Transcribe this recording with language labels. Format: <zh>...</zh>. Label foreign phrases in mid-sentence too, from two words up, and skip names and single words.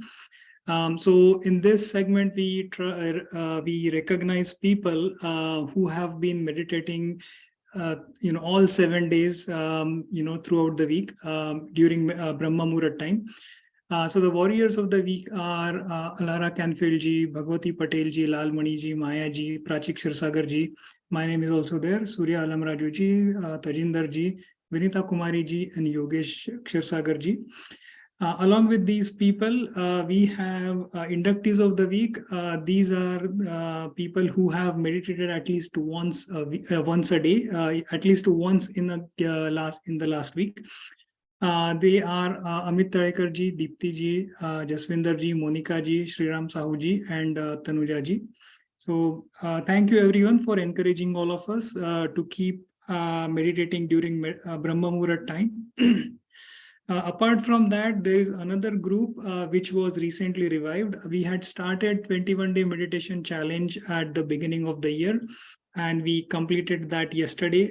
<en>So in this segment, we recognize people who have been meditating all 7 days, throughout the week during Brahma Muhurat time. So the warriors of the week are Alara Canfield ji, Bhagwati Patel ji, Lal Mani ji, Maya ji, Prachik Shirsagar ji. My name is also there. Surya Alam Raju ji, Tajinder ji, Vinita Kumari ji, and Yogesh Shirsagar ji. Along with these people, we have inductees of the week. These are people who have meditated at least once a day, at least once in the last week. They are Amit Tadekar ji, Deepti ji, Jaswinder ji, Monika ji, Sriram Sahu ji, and Tanuja ji. So thank you everyone for encouraging all of us to keep meditating during Brahma Muhurat time. Apart from that, there is another group which was recently revived. We had started 21-day meditation challenge at the beginning of the year, and we completed that yesterday.</en>